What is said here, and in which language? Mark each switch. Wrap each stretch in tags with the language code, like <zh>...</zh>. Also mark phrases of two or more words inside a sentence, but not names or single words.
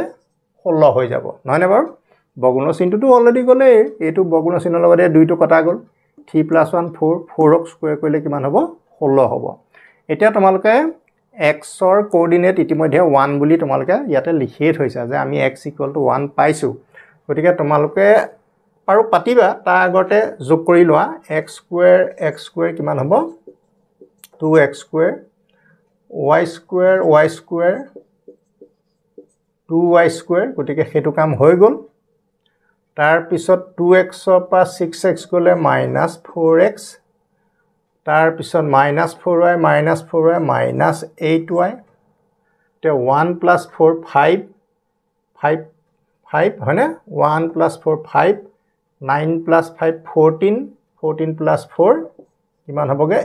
<as>16 হৈ যাব নহয় নে বাৰু বৰ্গমূল চিহ্নটো অলৰেডি গলে এইটো বৰ্গমূল চিহ্নৰ লগত এই দুইটো কটা গল 3 + 1 4 4ক স্কয়াৰ কৰিলে কিমান হ'ব 16 হ'ব এতিয়া তোমালোকে x ৰ কোঅৰ্ডিনেট ইতিমধ্যে 1 বুলি তোমালোকে ইয়াতে লিখিয়ে থৈছা যে আমি x = 1 পাইছো গতিকে তোমালোকে আৰু পাতিবা তাৰ আগতে যোগ কৰি লোৱা x² কিমান হ'ব 2x² y² 2y² গতিকে হেতু কাম হৈ গল তাৰ পিছত 2x ৰ পৰা 6x গলে -4x তাৰ পিছত -4y -8y তে 1 + 4 5 5 5 হয়নে 1 + 4 5 9 + 5 14 14 + 4 কিমান হ'বগে</as>